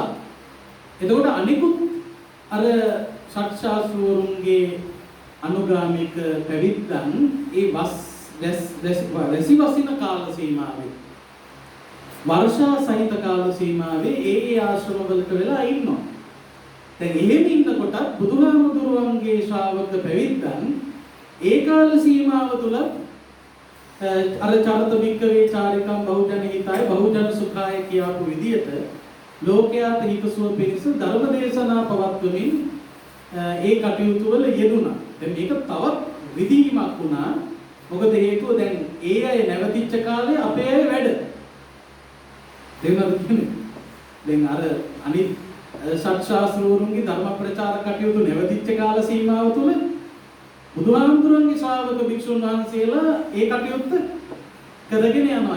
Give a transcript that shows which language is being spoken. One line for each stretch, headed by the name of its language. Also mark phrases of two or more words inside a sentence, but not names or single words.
Sinhala: එතකොට අනිකුත් අර ශාස්ත්‍රාස්වරුන්ගේ අනුගාමික පැවිද්දන් ඒ වැසි වසින කාල සීමාවේ වර්ෂා සහිත කාල සීමාවේ ඒ ආශ්‍රම වලට වෙලා ඉන්නවා. දැන් එහෙම ඉන්නකොට බුදුහාමුදුරුවන්ගේ ශ්‍රාවක පැවිද්දන් ඒ කාල සීමාව තුල අර චරිත වික්කවේ චාරිකම්
Pali: බහුජන හිතාය බහුජන සුඛාය
Sinhala: කියපු විදියට ලෝකයාට හිතසුව පිණිස ධර්ම දේශනා පවත්වමින් ඒ කටයුතු වල යෙදුණා. දැන් මේක තවත් විදීමක් වුණා. මොකද හේතුව දැන් ඒ අය නැවතිච්ච කාලේ අපේ අය වැඩ. දැන් අර අනිත් සත්‍යාස්ත්‍රවරුන්ගේ ධර්ම ප්‍රචාර කටයුතු නැවතිච්ච කාල සීමාව තුළ බුදුහාමුදුරන්ගේ ශ්‍රාවක භික්ෂුන් වහන්සේලා ඒ කටයුත්ත කරගෙන යනවා.